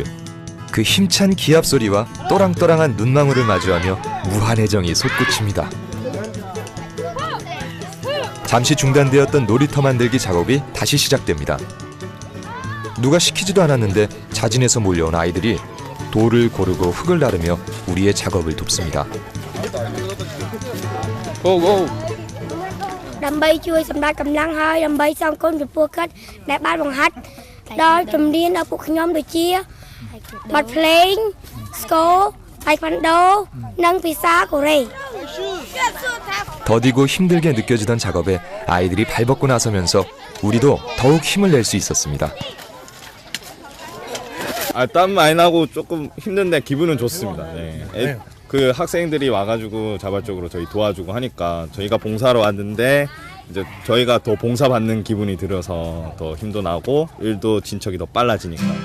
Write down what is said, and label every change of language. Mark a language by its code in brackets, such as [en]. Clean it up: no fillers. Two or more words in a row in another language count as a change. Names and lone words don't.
[ko] 그 힘찬 기합 소리와 또랑또랑한 눈망울을 마주하며 무한 애정이 솟구칩니다. 잠시 중단되었던 놀이터 만들기 작업이 다시 시작됩니다. 누가 시키지도 않았는데 자진해서 몰려온 아이들이 돌을 고르고 흙을 나르며 우리의 작업을 돕습니다. [km] ដើម្បីជួយសម្រាប់កម្លាំងហើយដើម្បីសងគុណចំពោះគាត់ដែលបានបង្ហាត់ដល់ជំនាញដល់ពួកខ្ញុំដូចជាបទភ្លេង ស្គរ 타이완도, និងភាសាកូរ៉េ. [ko] 더디고 힘들게 느껴지던 작업에 아이들이 발벗고 나서면서 우리도 더욱 힘을 낼 수 있었습니다. 땀 많이 나고 조금 힘든데 기분은 좋습니다. 네. 그 학생들이 와가지고 자발적으로 저희 도와주고 하니까 저희가 봉사로 왔는데 이제 저희가 더 봉사받는 기분이 들어서 더 힘도 나고 일도 진척이 더 빨라지니까.